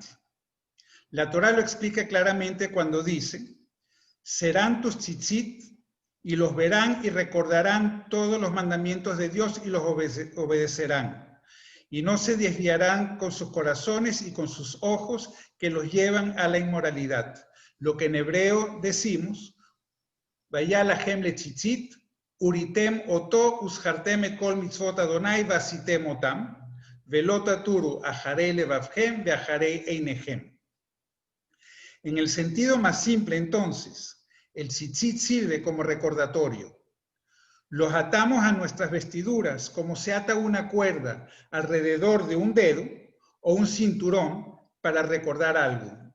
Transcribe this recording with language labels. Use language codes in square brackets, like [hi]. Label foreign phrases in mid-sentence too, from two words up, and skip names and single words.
[es] La Torá lo explica claramente cuando dice: serán tus tzitzit y los verán y recordarán todos los mandamientos de Dios y los obedecerán. Y no se desviarán con sus corazones y con sus ojos que los llevan a la inmoralidad. Lo que en hebreo decimos: [he] והיה לכם לציצית וראיתם אותו וזכרתם את כל מצוות ה' ועשיתם אותם ולא תתורו אחרי לבבכם ואחרי עיניכם. [es] En el sentido más simple, entonces, el tzitzit sirve como recordatorio. Los atamos a nuestras vestiduras como se ata una cuerda alrededor de un dedo o un cinturón para recordar algo.